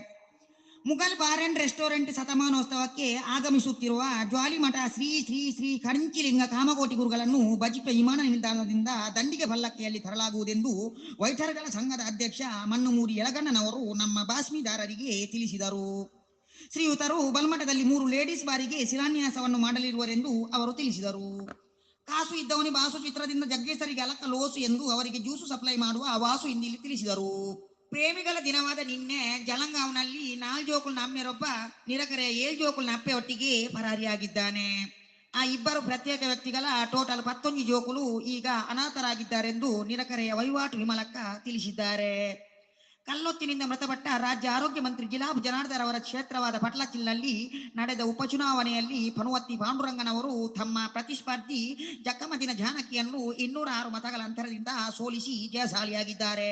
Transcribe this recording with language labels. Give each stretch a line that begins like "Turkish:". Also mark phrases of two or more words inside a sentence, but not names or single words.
Kannada: ಮುಘಲ್ ಬಾರ್ ಅಂಡ್ ರೆಸ್ಟೋರೆಂಟ್ ಶತಮಾನೋತ್ಸವಕ್ಕೆ ಆಗಮಿಸುತ್ತಿರುವ ಜ್ವಾಲಿಮಠ ಶ್ರೀ ಶ್ರೀ ಶ್ರೀ ಕರಿಂಚಿಲಿಂಗ ಕಾಮಕೋಟಿ ಗುರುಗಳನ್ನು ಬಜಿಪ ವಿಮಾನ ನಿಲ್ದಾಣದಿಂದ ದಂಡಿಗೆ ಪಲ್ಲಕ್ಕಿಯಲ್ಲಿ ತರಲಾಗುವುದೆಂದು ವೈದ್ಯರುಗಳ ಸಂಘದ ಅಧ್ಯಕ್ಷ ಮಣ್ಣುಮೂಡಿ ಯಲಗಣ್ಣನವರು ನಮ್ಮ ಬಾಸ್ಮಿದಾರರಿಗೆ ತಿಳಿಸಿದರು. ಶ್ರೀಯುತರು ಬಲ್ಮಠದಲ್ಲಿ 3 ಲೇಡೀಸ್ ಬಾರಿಗೆ ಶಿಲಾನ್ಯಾಸವನ್ನು ಮಾಡಲಿರುವರೆಂದು ಅವರು ತಿಳಿಸಿದರು. ಕಾಸು ಇದ್ದವನಿ ಬಾಸು ಚಿತ್ರದಿಂದ ಜಗ್ಗೇಸರಿಗೆ ಅಲಕ್ಕ ಲೋಸು ಎಂದು ಅವರಿಗೆ ಜ್ಯೂಸು ಸಪ್ಲೈ ಮಾಡುವ ವಾಸು ಇಂದಿಲ್ಲಿ ತಿಳಿಸಿದರು. ಪ್ರೇಮಿಗಳ ದಿನವಾದ ನಿನ್ನೆ ಜಲಂಗಾವ್ನಲ್ಲಿ 4
Tulu: ಜೋಕುಲ್ನ ಅಮ್ಮೆರೊಬ್ಬ
Kannada: ನಿರಕರೆಯ 7
Tulu: ಜೋಕುಲ್ನ ಅಪ್ಪೆ
Kannada: ಒಟ್ಟಿಗೆ ಪರಾರಿಯಾಗಿದ್ದಾನೆ. ಆ ಇಬ್ಬರು ಪ್ರತ್ಯೇಕ ವ್ಯಕ್ತಿಗಳ ಟೋಟಲ್ 11 ಜೋಕುಲು ಈಗ ಅನಾಥರಾಗಿದ್ದಾರೆಂದು ನಿರಕರೆಯ ವಹಿವಾಟು ವಿಮಲಕ್ಕ ತಿಳಿಸಿದ್ದಾರೆ. ಕಲ್ಲೊತ್ತಿನಿಂದ ಮೃತಪಟ್ಟ ರಾಜ್ಯ ಆರೋಗ್ಯ ಮಂತ್ರಿ ಜಿಲಾಬ್ ಜನಾರ್ದರ್ ಅವರ ಕ್ಷೇತ್ರವಾದ ಪಟ್ಲಚಿಲ್ನಲ್ಲಿ ನಡೆದ ಉಪಚುನಾವಣೆಯಲ್ಲಿ ಪನುವತ್ತಿ ಪಾಂಡುರಂಗನವರು ತಮ್ಮ ಪ್ರತಿಸ್ಪರ್ಧಿ ಜಕ್ಕಮದಿನ ಜಾನಕಿಯನ್ನು 206 ಮತಗಳ ಅಂತರದಿಂದ ಸೋಲಿಸಿ ಜಯಶಾಲಿಯಾಗಿದ್ದಾರೆ.